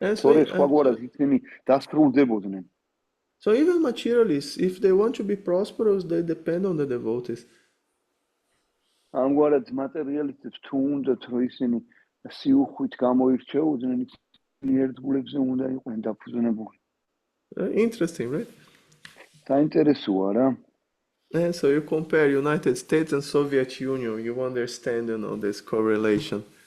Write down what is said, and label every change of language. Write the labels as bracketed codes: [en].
[ka] თორე სხვაგვარად ისინი დასრულდებოდნენ. [en] So even materialists, if they want to be prosperous, they depend on the devotees. [ka] ამგვარად მატერიალისტებს თუ უნდათ რომ ისინი სიუხვით გამოირჩეოდნენ, ერთგულებზე უნდა იყვნენ დაფუძნებული. [en] Interesting, right? [ka] საინტერესოა რა. [en] And so you compare United States and Soviet Union, you understand, this correlation.